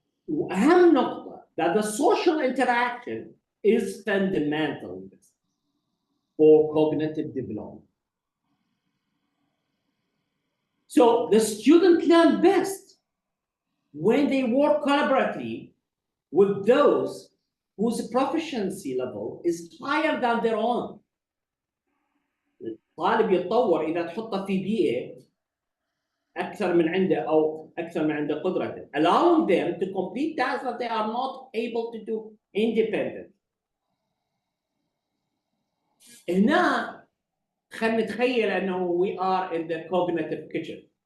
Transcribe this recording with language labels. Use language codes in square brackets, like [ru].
[ar] أهم نقطة [en] that the social interaction is fundamental for cognitive development. So the student learn best when they work collaboratively with those whose proficiency level is higher than their own. [ar] الطالب يتطور إذا تحطه في بيئة أكثر من عنده أو أكثر من عنده قدرته, [en] allowing them to complete tasks that they are not able to do independent. [ar] هنا خلينا نتخيل أنه [en] we are in the cognitive kitchen.